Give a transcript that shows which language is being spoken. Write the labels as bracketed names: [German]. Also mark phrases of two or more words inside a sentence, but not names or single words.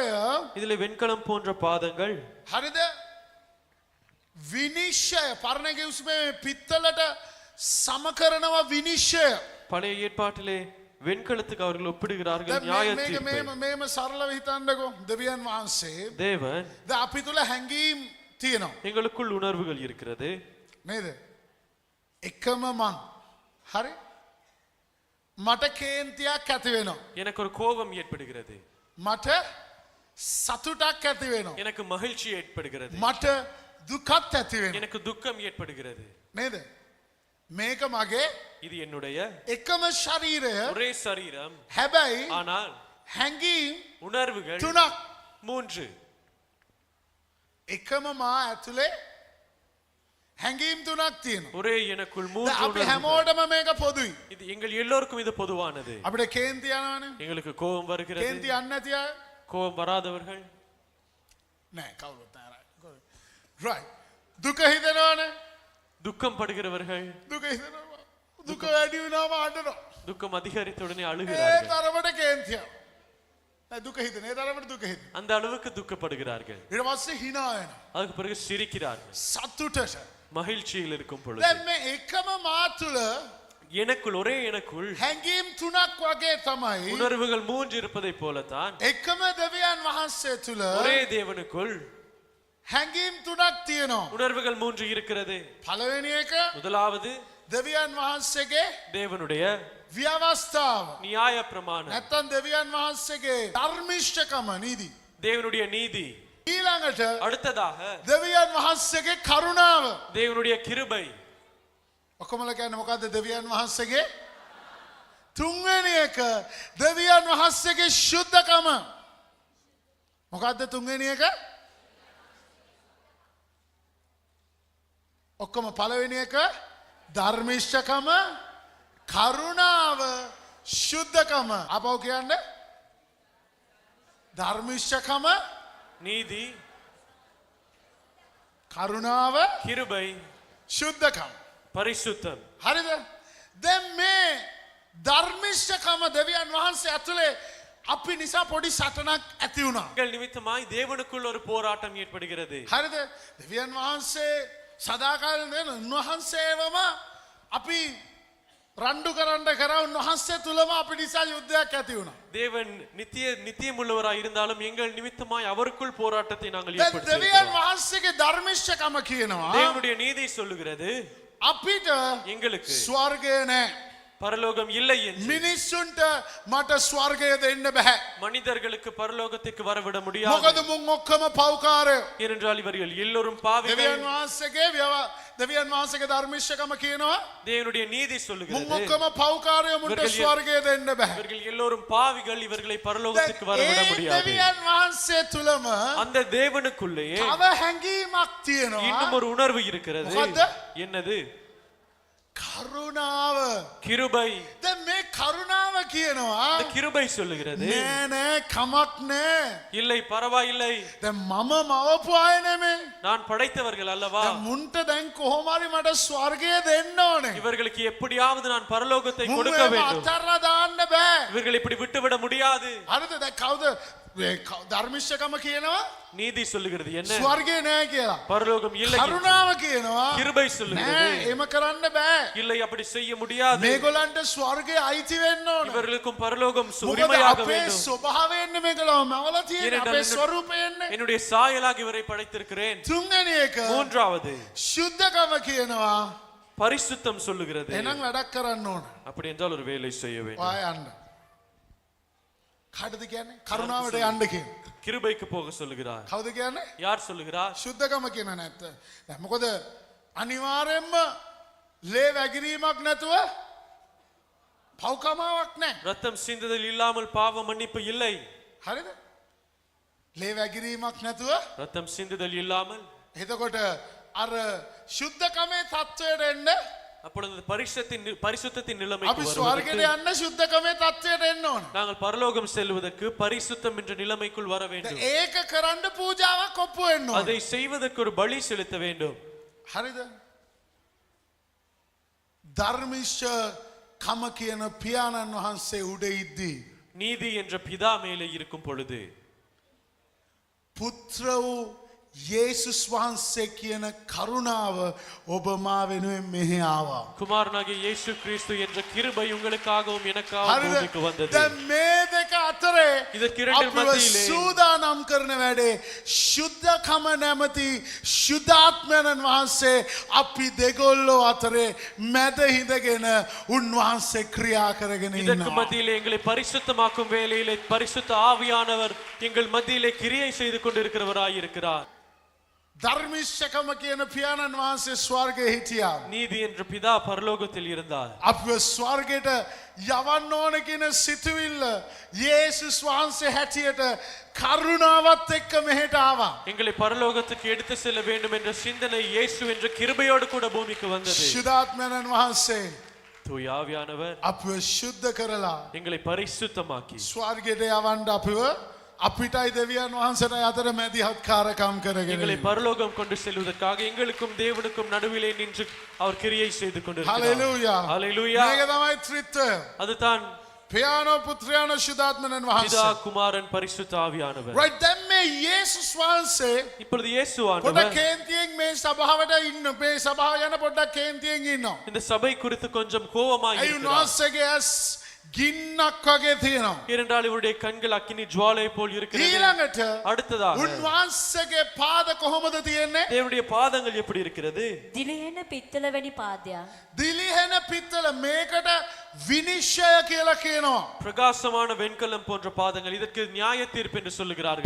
[Tamil] இதிலே வெண்கலம் போன்ற பாதங்கள். [Sinhala] හරිද? විනිශ්චය පරණ කිව්ස්මේ පිත්තලට සම කරනවා විනිශ්චය. [Tamil] பழைய ஏற்பாட்டிலே வெண்கலத்துக்கு அவர்கள் ஒப்பிடுகிறார்கள் [Sinhala] දැන් [Tamil] நியாய [Sinhala] මේක [Tamil] தீர்ப்பை. [Sinhala] මේම සරලව හිතන්නකෝ. දෙවියන් වහන්සේ [Tamil] தேவன் [Sinhala] දැන් අපි තුල හැඟීම් තියෙනවා [Tamil] எங்களுக்குள் உணர்வுகள் இருக்கிறது. [Sinhala] නේද? එකම මං හරි මට කේන්තියක් ඇති වෙනවා. [Tamil] எனக்கு ஒரு கோபம் ஏற்படுகிறது. [Sinhala] මට සතුටක් ඇති වෙනවා. [Tamil] எனக்கு மகிழ்ச்சி ஏற்படுகிறது. [Sinhala] මට දුකත් ඇති වෙනවා. [Tamil] எனக்கு துக்கம் ஏற்படுகிறது. [Sinhala] නේද? මේක මගේ [Tamil] இது என்னுடைய [Sinhala] එකම ශරීරය. [Tamil] ஒரே சரீரம். [Sinhala] හැබැයි [Tamil] ஆனால் [Sinhala] හැඟීම් [Tamil] உணர்வுகள் [Sinhala] තුනක්. [Tamil] 3. [Sinhala] එකම මා ඇතුලේ හැඟීම් තුනක් තියෙනවා. [Tamil] ஒரே எனக்குள் 3 [Sinhala] දැන් අපි [Tamil] உணர்வுகள். [Sinhala] හැමෝටම මේක පොදුයි. [Tamil] இது எங்கள் எல்லோருக்கும் இது பொதுவானது. [Sinhala] අපිට කේන්ති යනවනේ. [Tamil] எங்களுக்கு கோபம் வருகிறது. [Sinhala] කේන්ති යන්නේ නැති අය [Tamil] கோபம் வராதவர்கள். [Sinhala] නෑ කවුරුත් නෑ. right. දුක හිතනවනේ. [Tamil] துக்கம் படுகிறவர்கள். [Sinhala] දුක හිතනවා. දුක වැඩි වෙනවම අඬනවා. [Tamil] துக்கம் அதிகரித்த உடனே [Sinhala] ඒ [Tamil] அழுகிறார்கள். [Sinhala] තරමට කේන්තියක්. දුක හිතෙන. ඒ තරමට දුක හිතෙන. [Tamil] அந்த அளவுக்கு துக்கப்படுகிறார்கள். [Sinhala] ඊට පස්සේ hina වෙනවා. [Tamil] அதுக்கு பிறகு சிரிக்கிறார்கள். [Sinhala] සතුටට. [Tamil] மகிழ்ச்சியில் இருக்கும் பொழுது [Sinhala] දැන් මේ එකම මා තුළ [Tamil] எனக்குள் ஒரே எனக்குள் [Sinhala] හැඟීම් තුනක් වගේ තමයි [Tamil] உணர்வுகள் மூன்று இருப்பதை போலத்தான் [Sinhala] එකම දෙවියන් වහන්සේ තුළ [Tamil] ஒரே தேவனுக்குள் [Sinhala] හැඟීම් තුනක් තියෙනවා. [Tamil] உணர்வுகள் மூன்று இருக்கிறது. [Sinhala] පළවෙනි එක [Tamil] முதலாவது [Sinhala] දෙවියන් වහන්සේගේ [Tamil] தேவனுடைய [Sinhala] ව්‍යවස්ථාව. [Tamil] நியாய பிரமாணம், [Sinhala] නැත්තම් දෙවියන් වහන්සේගේ ධර්මිෂ්ඨකම නීති. [Tamil] தேவனுடைய நீதி. [Sinhala] ඊළඟට [Tamil] அடுத்ததாக [Sinhala] දෙවියන් වහන්සේගේ කරුණාව. [Tamil] தேவனுடைய கிருபை. [Sinhala] ඔක්කොමල කියන්නේ මොකද්ද දෙවියන් වහන්සේගේ? තුන්වෙනි එක දෙවියන් වහන්සේගේ ශුද්ධකම. මොකද්ද තුන්වෙනි එක? ඔක්කොම පළවෙනි එක ධර්මිෂ්ඨකම, කරුණාව, ශුද්ධකම. අපව කියන්නේ ධර්මිෂ්ඨකම, [Tamil] நீதி, [Sinhala] කරුණාව, [Tamil] கிருபை, [Sinhala] ශුද්ධකම. [Tamil] பரிசுத்தம். [Sinhala] හරිද? දැන් මේ ධර්මිෂ්ඨකම දෙවියන් වහන්සේ ඇතුලේ අපි නිසා පොඩි සටනක් ඇති වුණා. [Tamil] எங்கள் நிமித்தமாய் தேவனுக்குள் ஒரு போராட்டம் ஏற்படுகிறது. [Sinhala] හරිද? දෙවියන් වහන්සේ සදාකාලික දෙන උන්වහන්සේවම අපි රණ්ඩු කරන්න කරා උන්වහන්සේ තුලම අපි නිසා යුද්ධයක් ඇති වුණා. [Tamil] தேவன் நித்தியம் உள்ளவராய் இருந்தாலும் எங்கள் நிமித்தமாய் அவருக்குள் போராட்டத்தை நாங்கள் [Sinhala] දැන් [Tamil] ஏற்படுத்தி [Sinhala] දෙවියන් වහන්සේගේ ධර්මිෂ්ඨකම කියනවා [Tamil] தேவனுடைய நீதி சொல்லுகிறது [Sinhala] අපිට [Tamil] எங்களுக்கு [Sinhala] ස්වර්ගය නැහැ. [Tamil] பரலோகம் இல்லை என்று. [Sinhala] මිනිස්සුන්ට මට ස්වර්ගය දෙන්න බෑ. [Tamil] மனிதர்களுக்கு பரலோகத்துக்கு வரவிட முடியாது. [Sinhala] මොකද මුන් ඔක්කොම පව්කාරයෝ. [Tamil] ஏனென்றால் இவர்கள் எல்லோரும் பாவிகள். [Sinhala] දෙවියන් වහන්සේගේ ධර්මිෂ්ඨකම කියනවා [Tamil] தேவனுடைய நீதி [Sinhala] මුන් [Tamil] சொல்லுகிறது [Sinhala] ඔක්කොම පව්කාරයෝ මුන්ට ස්වර්ගය දෙන්න බෑ. [Tamil] இவர்கள் எல்லோரும் பாவிகள், இவர்களை பரலோகத்துக்கு வரவிட [Sinhala] ඒ [Tamil] முடியாது. [Sinhala] දෙවියන් වහන්සේ තුලම [Tamil] அந்த தேவனுக்குள்ளேயே [Sinhala] තව හැඟීමක් තියෙනවා. [Tamil] இன்னும் ஒரு உணர்வு இருக்கிறது. [Sinhala] මොකද්ද? [Tamil] என்னது? [Sinhala] කරුණාව. [Tamil] கிருபை. [Sinhala] දැන් මේ කරුණාව කියනවා [Tamil] இந்த கிருபை சொல்லுகிறது [Sinhala] නෑ නෑ කමක් නෑ. [Tamil] இல்லை பரவாயில்லை, [Sinhala] දැන් මම මවපු අය නෙමෙයි. [Tamil] நான் படைத்தவர்கள் அல்லவா, [Sinhala] දැන් මුන්ට දැන් කොහොම හරි මට ස්වර්ගය දෙන්න ඕනේ. [Tamil] இவர்களுக்கு எப்படியாவது நான் பரலோகத்தை [Sinhala] මුන් [Tamil] கொடுக்க [Sinhala] ඒව [Tamil] வேண்டும். [Sinhala] අත්හැරලා දාන්න බෑ. [Tamil] இவர்கள் இப்படி விட்டுவிட முடியாது. [Sinhala] හරිද? දැන් කවුද ධර්මිෂ්ඨකම කියනවා [Tamil] நீதி சொல்லுகிறது என்ன? [Sinhala] ස්වර්ගය නෑ කියලා. [Tamil] பரலோகம் இல்லை என்று. [Sinhala] කරුණාව කියනවා [Tamil] கிருபை [Sinhala] නෑ [Tamil] சொல்லுகிறது [Sinhala] එහෙම කරන්න බෑ. [Tamil] இல்லை, அப்படி செய்ய முடியாது. [Sinhala] මේගොල්ලන්ට ස්වර්ගය අයිති වෙන්න ඕනේ. [Tamil] இவர்களுக்கும் பரலோகம் [Sinhala] මොකද [Tamil] உரிமையாக [Sinhala] අපේ [Tamil] வேண்டும். [Sinhala] ස්වභාවයෙන් මේගොල්ලෝ මවලා තියෙන [Tamil] ஏனென்றால் [Sinhala] අපේ ස්වරූපයෙන්. [Tamil] என்னுடைய சாயலாக இவரை படைத்திருக்கிறேன். [Sinhala] තුන්වෙනි එක [Tamil] மூன்றாவது [Sinhala] ශුද්ධකම කියනවා [Tamil] பரிசுத்தம் சொல்லுகிறது. [Sinhala] එහෙනම් වැඩක් කරන්න ඕන. [Tamil] அப்படி என்றால் ஒரு வேலை செய்ய வேண்டும். [Sinhala] ඔයා යන්න. කාටද කියන්නේ? කරුණාවට යන්න කියන. [Tamil] கிருபைக்கு போக சொல்லுகிறார். [Sinhala] කවුද කියන්නේ? [Tamil] யார் சொல்லுகிறார்? [Sinhala] ශුද්ධකම කියන නැත්ත. දැන් මොකද අනිවාර්යෙන්ම ලේ වැගිරීමක් නැතුව පව්කමාවක් නැහැ. [Tamil] ரத்தம் சிந்துதல் இல்லாமல் பாவ மன்னிப்பு இல்லை. [Sinhala] හරිද? ලේ වැගිරීමක් නැතුව [Tamil] ரத்தம் சிந்துதல் இல்லாமல் [Sinhala] එතකොට අර ශුද්ධකමේ தත්වයට එන්න [Tamil] அப்பொழுது பரிசுத்தத்தின் நிலைமைக்கு [Sinhala] අපි [Tamil] வருவதற்கு [Sinhala] ස්වර්ගයට යන්න ශුද්ධකමේ தත්වයට එන්න ඕන. [Tamil] நாங்கள் பரலோகம் செல்வதற்கு பரிசுத்தம் என்ற நிலைமைக்குள் வர வேண்டும். [Sinhala] ඒක කරන්න පූජාවක් ඔප්පු වෙන්න ඕන. [Tamil] அதை செய்வதற்கு ஒரு பலி செலுத்த வேண்டும். [Sinhala] හරිද? ධර්මිෂ්ඨකම කියන පියාණන් වහන්සේ උඩ ඉද්දී [Tamil] நீதி என்ற பிதா மேலே இருக்கும் பொழுது [Sinhala] පුත්‍ර වූ යේසුස් වහන්සේ කියන කරුණාව ඔබ මා වෙනුවෙන් මෙහි ආවා. [Tamil] குமாரனாகிய இயேசு கிறிஸ்து என்ற கிருபை உங்களுக்காகவும் எனக்காகவும் [Sinhala] හරිද? [Tamil] பூமிக்கு வந்தது. [Sinhala] දැන් මේ දෙක අතරේ [Tamil] இதற்கு இரண்டின் [Sinhala] අපිව [Tamil] மத்தியிலே [Sinhala] සූදානම් කරන වැඩේ ශුද්ධකම නැමැති ශුද්ධාත්මයන් වහන්සේ අපි දෙගොල්ලෝ අතරේ මැද හිඳගෙන උන්වහන්සේ ක්‍රියා කරගෙන [Tamil] இதற்கு [Sinhala] ඉන්නවා. [Tamil] மத்தியிலே எங்களை பரிசுத்தமாக்கும் வேளையிலே பரிசுத்த ஆவியானவர் எங்கள் மத்தியிலே கிரியை செய்து கொண்டிருக்கிறவராய் இருக்கிறார். [Sinhala] ධර්මිෂ්ඨකම කියන පියාණන් වහන්සේ ස්වර්ගයේ හිටියා. [Tamil] நீதி என்ற பிதா பரலோகத்தில் இருந்தார். [Sinhala] අපිව ස්වර්ගයට යවන්න ඕන කියන සිතුවිල්ල යේසුස් වහන්සේ හැටියට කරුණාවත් එක්ක මෙහෙට ආවා. [Tamil] எங்களை பரலோகத்துக்கு எடுத்து செல்ல வேண்டும் என்ற சிந்தனை இயேசு என்ற கிருபையோடு கூட பூமிக்கு வந்தது. [Sinhala] ශුද්ධාත්මයන් වහන්සේ [Tamil] தூய ஆவியானவர் [Sinhala] අපිව ශුද්ධ කරලා [Tamil] எங்களை பரிசுத்தமாக்கி [Sinhala] ස්වර්ගයට යවන්න අපිව අපිටයි දෙවියන් වහන්සේටයි අතර මැදිහත්කාරකම් කරගෙන [Tamil] எங்களை பரலோகம் கொண்டு செல்வதற்காக எங்களுக்கும் தேவனுக்கும் நடுவிலே நின்று அவர் கிரியை செய்து கொண்டிருக்கிறார். [Sinhala] හලෙලූයා. [Tamil] ஹalleluya. [Sinhala] මේක තමයි ත්‍රිත්වය. [Tamil] அதுதான் [Sinhala] පියානෝ පුත්‍රයානෝ ශුද්ධාත්මයන් [Tamil] பிதா [Sinhala] වහන්සේ. [Tamil] குமாரன் பரிசுத்த ආவியானவர். [Sinhala] right දැන් මේ යේසුස් වහන්සේ [Tamil] இப்பொழுது இயேசு [Sinhala] පොඩ්ඩක් [Tamil] ஆண்டவர் [Sinhala] කේන්තියෙන් මේ සභාවට ඉන්න මේ සභාව යන පොඩ්ඩක් කේන්තියෙන් ඉන්නවා. [Tamil] இந்த சபை குறித்து கொஞ்சம் கோபமாய் [Sinhala] ඒ [Tamil] இருக்கிறார். [Sinhala] උන්වහන්සේගේ ඇස් ගින්නක් වගේ තියෙනවා. [Tamil] ஏனென்றால் இவருடைய கண்கள் அக்கினி ஜுவாலை போல் இருக்கிறது. [Sinhala] ඊළඟට [Tamil] அடுத்ததாக [Sinhala] උන්වහන්සේගේ පාද කොහොමද තියෙන්නේ? [Tamil] தேவனுடைய பாதங்கள் எப்படி இருக்கிறது? [Sinhala] දිලිහෙන පිත්තල වැනි පාදයක්. දිලිහෙන පිත්තල මේකට විනිශ්චය කියලා කියනවා. [Tamil] பிரகாசமான வெண்கலம் போன்ற பாதங்கள் இதற்கு நியாய தீர்ப்பு என்று சொல்லுகிறார்கள்.